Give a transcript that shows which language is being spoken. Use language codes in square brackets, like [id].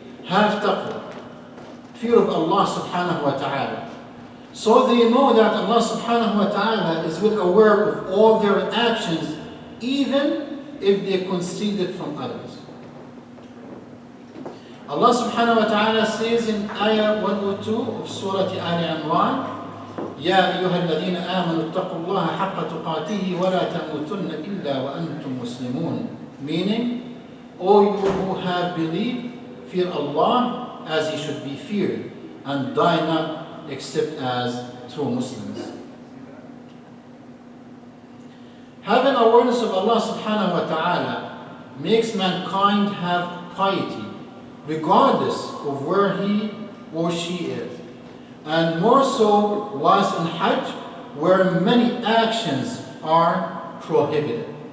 [en] Have taqwa, fear of Allah subhanahu wa ta'ala, so they know that Allah subhanahu wa ta'ala is well aware of all their actions, even if they conceal it from others. Allah subhanahu wa ta'ala says in ayah 102 of Surah Al-Imran, [ar] يا أيها الذين آمنوا اتقوا الله حق تقاته ولا تموتن إلا وأنتم مسلمون. [en] Meaning, O you who have believed, fear Allah as He should be feared, and die not except as true Muslims. Having awareness of Allah subhanahu wa ta'ala makes mankind have piety, regardless of where he or she is, and more so was in Hajj, where many actions are prohibited.